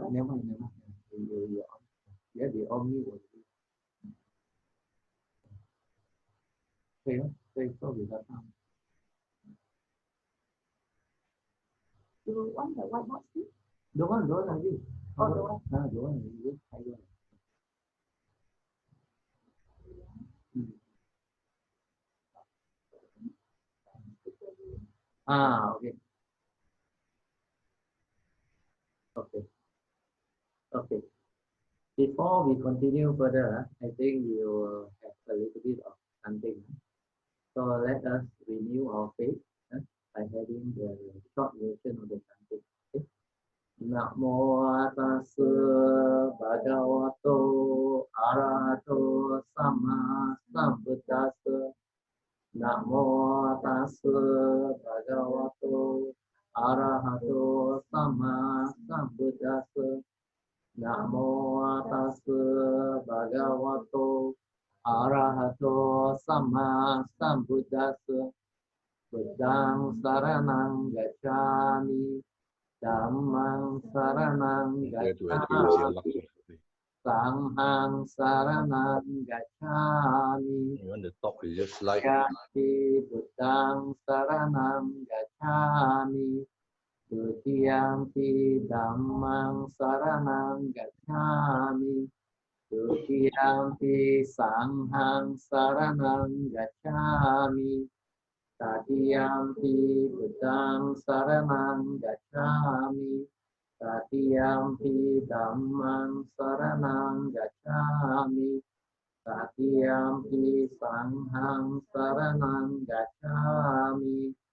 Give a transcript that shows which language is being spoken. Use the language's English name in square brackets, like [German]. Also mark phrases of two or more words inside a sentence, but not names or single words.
[English] Yeah, they all knew what it is. Okay, so we got time. You want the whiteboard still? Don't want. Oh, don't want. Don't want. Just [Vietnamese] thay rồi. [English] Okay. Okay. Before we continue further, I think we will have a little bit of something. So let us renew our faith by having the short version of the chanting. Okay? [Pali] Namo tassa bhagavato arahato sama sambuddhassa. Namo tassa bhagavato arahato sama sambuddhassa. Namo tassa bhagavato arahato sama sambuddhassa. Buddhang saranang gacchami, dhammang saranang gacchami, sanghang saranang gacchami. [English] You want to talk, you just like. [Pali] Yati buddhang saranang gacchami, Dutiyampi dhammang saranang gacchami, Dutiyampi sanghang saranang gacchami, Tatiyampi buddhang saranang gacchami, Tatiyampi dhammang saranang gacchami, Tatiyampi sanghang saranang gacchami.